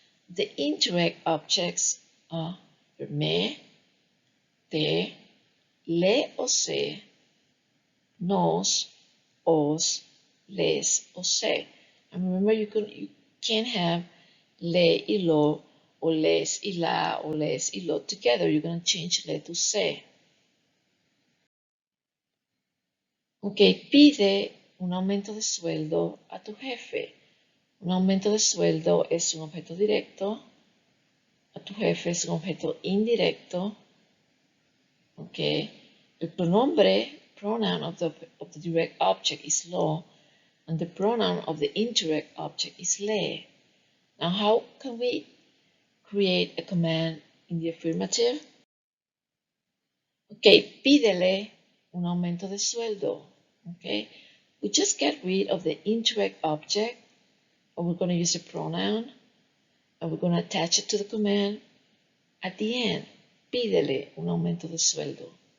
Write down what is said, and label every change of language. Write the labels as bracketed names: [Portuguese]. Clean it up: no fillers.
[English] The indirect objects are me, te, le o se, nos, os, les o se. And remember, you can't have le y lo, or les y la, or les y lo together. You're going to change le to se. [Spanish] Ok, pide un aumento de sueldo a tu jefe. Un aumento de sueldo es un objeto directo. A tu jefe es un objeto indirecto. [English] Ok, el pronoun of the direct object is lo, and the pronoun of the indirect object is le. Now, how can we create a command in the affirmative? Okay, [Spanish] pídele un aumento de sueldo. [English] Okay, we just get rid of the indirect object, and we're going to use a pronoun, and we're going to attach it to the command at the end. [Spanish] Pídele un aumento de sueldo.